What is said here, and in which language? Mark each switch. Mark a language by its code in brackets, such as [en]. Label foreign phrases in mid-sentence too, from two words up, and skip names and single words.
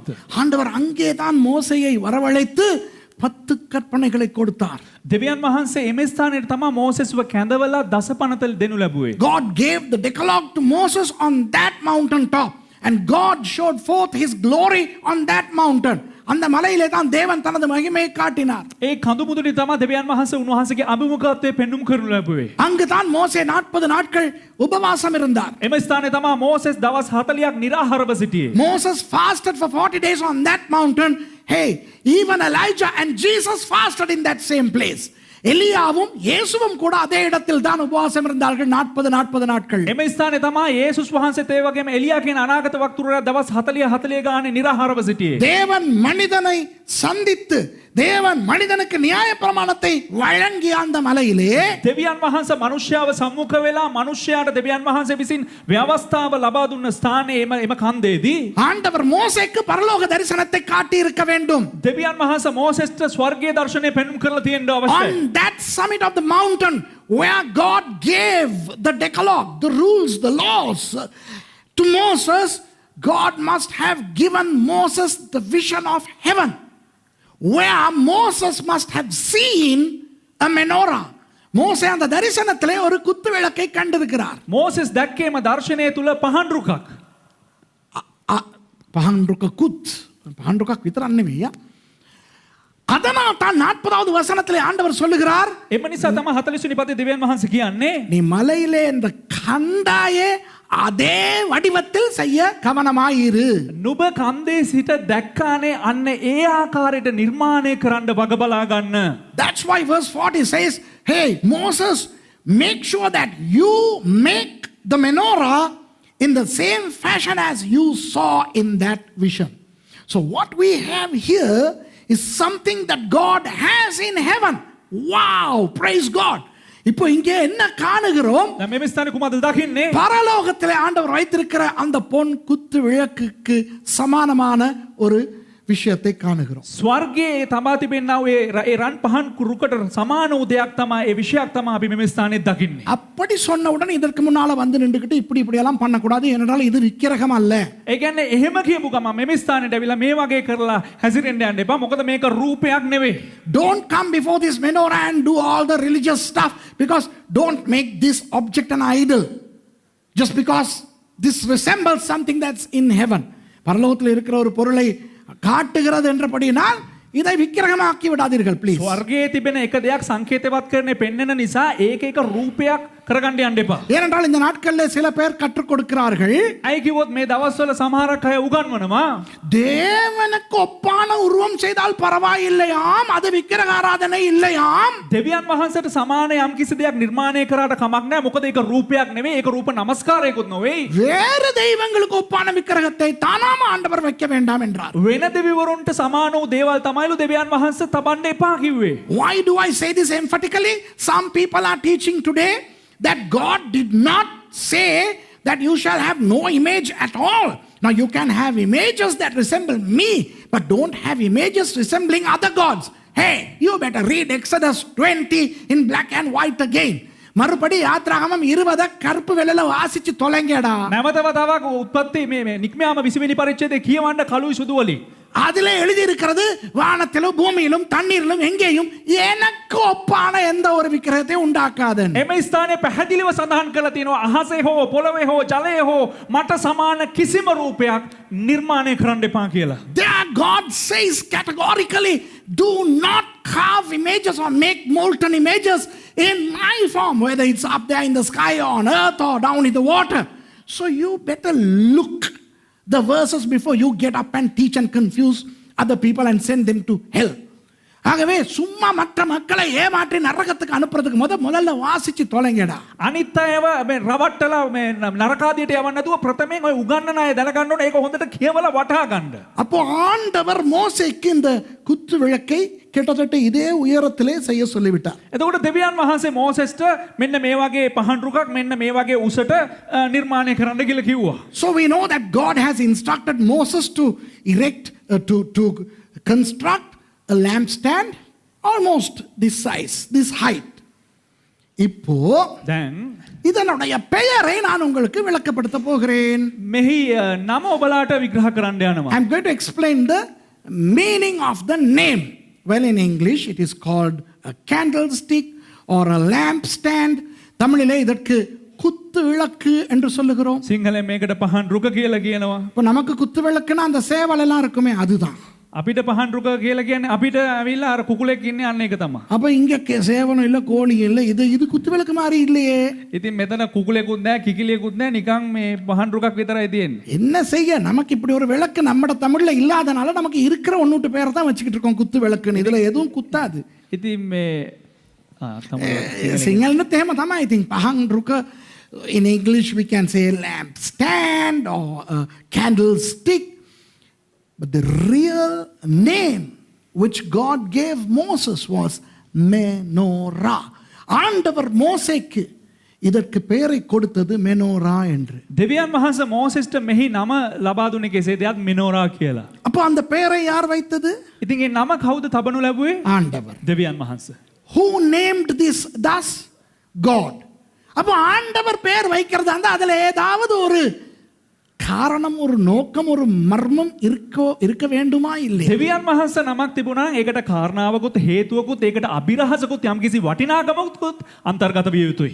[ta] ஆண்டவர் அங்கேதான் மோசேயை வரவழைத்து 10 கற்பனைகளை கொடுத்தார். [si] දෙවියන් වහන්සේ එම ස්ථානයේ තමයි මෝසෙස්ව කැඳවලා දසපනත දෙනු ලැබුවේ. [en] God gave the decalogue to Moses on that mountain top. and God showed forth his glory on that mountain. [ta] அந்த மலையிலே தான் தேவன் தனது மகிமையை காட்டினார். [si] ඒ කඳු මුදුනේ තමයි දෙවියන් වහන්සේ උන්වහන්සේගේ අභිමුඛත්වය පෙන්눔 කරනු ලැබුවේ. [ta] அங்கு தான் மோசே 40 நாட்கள் உபவாசம் இருந்தார். [si] එම ස්ථානයේ තමයි මෝසෙස් දවස් 40ක් නිරාහාරව සිටියේ. [en] Moses fasted for 40 days on that mountain. Hey, even Elijah and Jesus fasted in that same place. [ta] எலியாவும் இயேசுவும் கூட அதே இடத்தில் தான் உபவாசம் இருந்தார்கள் 40 நாட்கள். [si] එම ස්ථානයේ තමයි යේසුස් වහන්සේත් ඒ වගේම එලියා කියන අනාගත වක්තුරයා දවස් 40 ගානේ නිරාහාරව සිටියේ. [ta] தேவன் மனிதனை சந்தித்து தேவன் மனிதனுக்கு நியாய பிரமாணத்தை வழங்கிய அந்த மலையிலே [si] දෙවියන් වහන්සේ මනුෂ්‍යව සම්මුඛ වෙලා මනුෂ්‍යයාට දෙවියන් වහන්සේ විසින් ව්‍යවස්ථාව ලබා දුන්න ස්ථානයේ එම කන්දේදී [ta] ஆண்டவர் மோசேக்கு பரலோக தரிசனத்தை காட்டி இருக்க வேண்டும். [si] දෙවියන් වහන්සේ මෝසෙස්ට ස්වර්ගීය දර්ශනය පෙන්눔 කරලා තියෙන්න අවශ්‍යයි. [en] On that summit of the mountain where God gave the decalogue, the rules, the laws to Moses, God must have given Moses the vision of heaven, where Moses must have seen a menorah. [ta] மோசே அந்த தரிசனத்திலே ஒரு குத்து விளக்கை கண்டிருக்கிறார். [si] මෝසෙස් දැක්කේම දර්ශනය තුල පහන් රුකක්. පහන් රුක කුත් පහන් රුකක් විතරක් නෙවෙයි. [ta] அதனால் தான் 40வது வசனத்திலே ஆண்டவர் சொல்லுகிறார், [si] එම නිසා තමයි 40 වෙනි පදේ දෙවියන් වහන්සේ කියන්නේ [ta] நீ மலையிலே இந்த கண்டாயே அதே வடிவத்தில் செய்ய கவனமாயிரு. [si] නුඹ කන්දේ සිට දැක්කානේ අන්න ඒ ආකාරයට නිර්මාණය කරන්න වග බලා ගන්න. [en] That's why verse 40 says, hey Moses, make sure that you make the menorah in the same fashion as you saw in that vision. So what we have here is something that God has in heaven. Wow, praise God. [ta] இப்போ இங்கே என்ன காணுகிறோம்? [si] දැන් මේ ස්ථානේ කුමක්ද දකින්නේ? [ta] பரலோகத்திலே ஆண்டவர் வைத்திருக்கிற அந்த பொன் குத்து விளக்குக்கு சமானமான ஒரு விஷயத்தை காணுகிறோம். [si] ස්වර්ගයේ තමා තිබෙනා ඒ රන් පහන් රුකට සමාන වූ දෙයක් තමයි ඒ විශයක් තමයි අපි මේ ස්ථානේ දකින්නේ. [ta] அப்படி சொன்னவுடன் இதற்கு முன்னால வந்து நின்றுக்கிட்டு இப்படி எல்லாம் பண்ணக்கூடாது, ஏனென்றால் இது விக்கிரகம் அல்ல. [si] ඒ කියන්නේ එහෙම කියපු ගමන් මේ ස්ථානේට ඇවිල්ලා මේ වගේ කරලා හැසිරෙන්න යන්න එපා. මොකද මේක රූපයක් නෙවෙයි. [en] Don't come before this menorah and do all the religious stuff, because don't make this object an idol just because this resembles something that's in heaven. [ta] பரலோகத்தில் இருக்கிற ஒரு பொருளை காட்டுகிறது என்றபடியினால் இதை விக்கிரகமாக்கி விடாதீர்கள் ப்ளீஸ். [si] ස්වර්ගයේ තිබෙන එක දෙයක් සංකේතවත් කරන්නේ පෙන්වන නිසා ඒක එක රූපයක් කරගන්න යන්න එපා. [ta] ஏனென்றால் இந்த நாட்களில் சில பேர் கற்றுக் கொடுக்கிறார்கள், [si] අයි කිව්වොත් මේ දවස්වල සමහරක් අය උගන්වනවා [ta] தேவனுக்கு ஒப்பான உருவம் செய்தால் பரவாயில்லையாம், அது விக்கிரக ஆராதனை இல்லையாம். [si] දෙවියන් වහන්සේට සමාන යම් කිසි දෙයක් නිර්මාණය කරාට කමක් නැහැ. මොකද ඒක රූපයක් නෙවෙයි, ඒක රූප නමස්කාරයකුත් නෙවෙයි. [ta] வேறு தெய்வங்களுக்கு ஒப்பான விக்கிரகத்தை தானாம ஆண்டவர் வைக்க வேண்டாம் என்றார். [si] වෙන දෙවිවරුන්ට සමාන වූ දේවල් තමයිලු දෙවියන් වහන්සේ තබන්න එපා කිව්වේ. [en] Why do I say this emphatically? Some people are teaching today that God did not say that you shall have no image at all. Now you can have images that resemble me, but don't have images resembling other gods. Hey, you better read Exodus 20 in black and white again. [ta] மறுபடி யாத்ராகமம் 20 கருப்பு வெள்ளையில வாசிச்சு தொலைங்கடா. [si] නැවත වතාවක් උත්පත්ති මේ නික්මයාම 20 වෙනි පරිච්ඡේදයේ කියවන්න කළුයි සුදු වලින්. [ta] அதிலே எழுதி இருக்கிறது, வானத்திலும் பூமியிலும் தண்ணீரிலும் எங்கேயும் எனக்கு ஒப்பான எந்த ஒரு விக்கிரகத்தை உண்டாக்காதன். [si] එම ස්ථානයේ පැහැදිලිව සඳහන් කරලා තියෙනවා අහසේ හෝ පොළවේ හෝ ජලයේ හෝ මට සමාන කිසිම රූපයක් නිර්මාණය කරන්න එපා කියලා. [en] There God says categorically, do not carve images or make molten images in my form, whether it's up there in the sky or on earth or down in the water. So you better look the verses before you get up and teach and confuse other people and send them to hell. [ta] ஆகவே சும்மா மற்ற மக்களை ஏமாற்றி நரகத்துக்கு அனுப்புறதுக்கு முதல்ல வாசிச்சு தொலைங்கடா. [si] අනිත් අයව මේ රවට්ටලා මේ නරකාදියට යවන්න නැතුව ප්‍රථමයෙන් ඔය උගන්නන අය දැනගන්න ඕනේ, ඒක හොඳට කියවලා වටහා ගන්න. [ta] அப்போ ஆண்டவர் மோசேக்கு இந்த குத்து விளக்கை கிட்டத்தட்ட இதே உயரத்திலே செய்ய சொல்லிவிட்டார். [si] එතකොට දෙවියන් වහන්සේ මෝසෙස්ට මෙන්න මේ වගේ පහන් රුකක් මෙන්න මේ වගේ උසට නිර්මාණය කරන්න කියලා කිව්වා. [en] So we know that God has instructed Moses to erect to construct a lampstand almost this size, this height. [ta] இப்போ [si] දැන් [ta] இதனுடைய பெயரை நான் உங்களுக்கு விளக்கப்படுத்த போகிறேன். [si] මෙහි නම ඔබලාට විග්‍රහ කරන්න යනවා. [en] I'm going to explain the meaning of the name. Well, in English it is called a candlestick or a lampstand. [ta] தமிழிலே இதற்கு குத்து விளக்கு என்று சொல்லுகிறோம். [si] සිංහලෙන් මේකට පහන් රුක කියලා කියනවා. [ta] இப்போ நமக்கு குத்து விளக்குன்னா அந்த சேவல் எல்லாம் இருக்குமே அதுதான். අපිට පහන් රුක කියලා කියන්නේ අපිට ඇවිල්ලා අර කුකුලෙක් ඉන්නේ අන්න ඒක තමයි. அப்ப இங்க சேவனும் இல்ல கோழியும் இல்ல, இது குத்து விளக்கு மாதிரி இல்லையே. ඉතින් මෙතන කුකුලෙකුත් නැහැ කිකිලියෙකුත් නැහැ නිකන් මේ පහන් රුකක් විතරයි තියෙන්නේ. என்ன செய்ய, நமக்கு இப்படி ஒரு விளக்கு நம்ம தமிழ்ல இல்லாதனால நமக்கு இருக்கிற ஒன்னூட்டு பேரை தான் வச்சுக்கிட்டு இருக்கோம் குத்து விளக்குன்னு. இதுல எதுவும் குத்தாது. [si] ඉතින් මේ සිංහලෙත් එහෙම තමයි. ඉතින් පහන් රුක, [en] in English we can say lamp stand or a candlestick. But the real name which God gave Moses was Menorah. [ta] ஆண்டவர் மோசேக்கு இதற்கு பெயரை கொடுத்தது மெனோரா என்று. [si] දෙවියන් වහන්සේ මෝසෙස්ට මෙහි නම ලබා දුන්නේ කෙසේද? යත් මිනෝරා කියලා. [ta] அப்போ அந்த பெயரை யார் வைத்தது? [si] ඉතින් ඒ නම කවුද තබනු ලැබුවේ? [ta] ஆண்டவர். [si] දෙවියන් වහන්සේ. [en] Who named this thus? God. [ta] அப்போ ஆண்டவர் பெயர் வைக்கிறதா இருந்தா அதுல ஏதாவது ஒரு காரணம், ஒரு நோக்கம், ஒரு மர்மம் இருக்க வேண்டுமா இல்லையா? [si] දෙවියන් වහන්සේ නමක් තිබුණා නම් ඒකට කාරණාවකුත් හේතුවකුත් ඒකට අභිරහසකුත් යම්කිසි වටිනාකමකුත් අන්තර්ගත විය යුතුයි.